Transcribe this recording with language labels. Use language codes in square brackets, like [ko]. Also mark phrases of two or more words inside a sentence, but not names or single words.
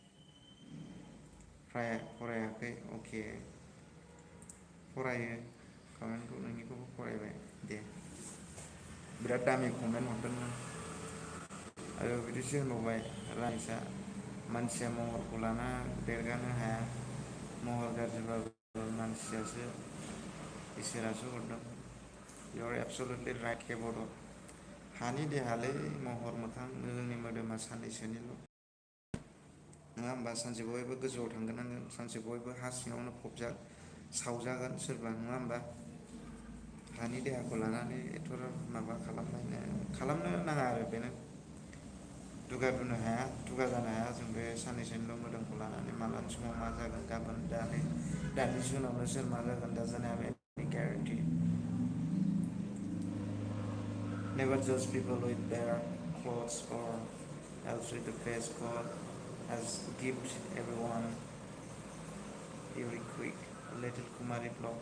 [brx] फरायाखै अके फरायो कमेन्टखौ नोंनिखौबो फरायबाय दे बिराद दामि कमेन्ट हरदों नों आरो बिदिसो होनबावबाय राइसआ मानसिया महरखौ लाना देरगानो हाया महर गाज्रिबाबो मानसियासो इसोरासो हरदों। [en] You are absolutely right [brx] हे बड'। हानि देहालै महर मोखां जोंनि मोदोमा साननैसोनिल'। नङा होमबा? सानसे बयबो गोजौआव थांगोनांगोन, सानसे बयबो हा सिङावनो सावजागोन सोरबा, नङा होमबा? हानि देहाखौ लानानै एथ'ग्राब माबा खालामनो नाङा आरो बेनो। दुगा जानो हाया जों बे साननैसोनिल' मोदोमखौ लानानै मालानि समाव मा जागोन, गाबोन दानि जुनावनो सोर मा जागोन [en] doesn't have any guarantee. Never judge people with their clothes or else with the face. God has given everyone every quick. Little Kumari vlogs.